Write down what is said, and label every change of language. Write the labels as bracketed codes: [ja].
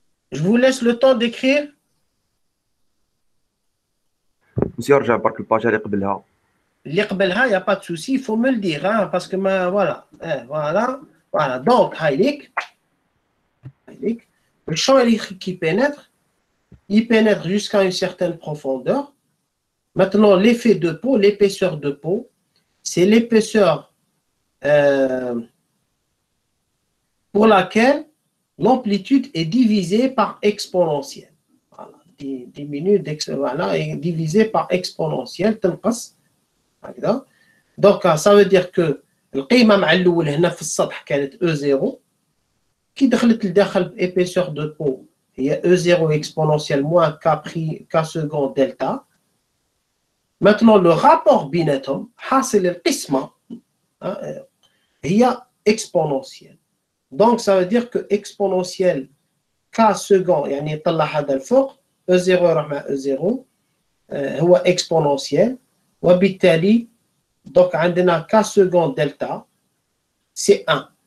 [fr] Je vous laisse le temps d'écrire. [ar] Monsieur, رجع برك الباج اللي قبلها. اللي قبلها, [fr] il n'y a pas de souci, il faut me le dire, hein, parce que voilà. Voilà. Donc, Haylik. Le champ électrique qui pénètre, il pénètre jusqu'à une certaine profondeur. Maintenant, l'effet de peau, l'épaisseur de peau, c'est l'épaisseur pour laquelle l'amplitude est divisée par exponentielle. Voilà, diminue, voilà, est divisée par exponentielle. Donc, ça veut dire que [ar] القيمة مع الأول هنا في السطح كانت E0. كي دخلت لداخل [fr] épaisseur de peau هي E0 exponentielle moins K second delta. Maintenant, le rapport [ar] بيناتهم حاصل القسمة [fr] هي exponentielle. Donc, ça veut dire que exponentielle K second [ar] يعني يطلع هذا الفوق E0 يروح مع E0 هو [fr] exponentielle [ar] وبالتالي [fr] donc عندنا K second delta c'est 1.